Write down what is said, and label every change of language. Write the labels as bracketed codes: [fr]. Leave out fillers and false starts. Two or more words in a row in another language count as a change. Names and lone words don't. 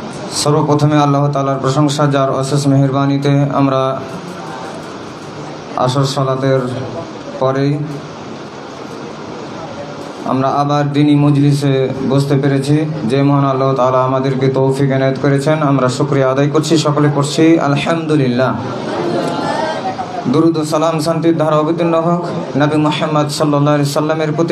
[bn] সর্বপ্রথমে আল্লাহ তাআলার প্রশংসা যার অশেষ মেহেরবানীতে আমরা আসর সালাতের পরেই আমরা আবার দিনী মজলিসে বসতে পেরেছি। যে মহান আল্লাহ তাআলা আমাদেরকে তৌফিক এনায়েত করেছেন, আমরা শুকরিয়া আদায় করছি। সকলে করছি আলহামদুলিল্লাহ। দুরুদ ও সালাম শান্তির ধারা অবতীর্ণ হোক নবী মুহাম্মদ সাল্লাল্লাহু আলাইহি সাল্লামের প্রতি।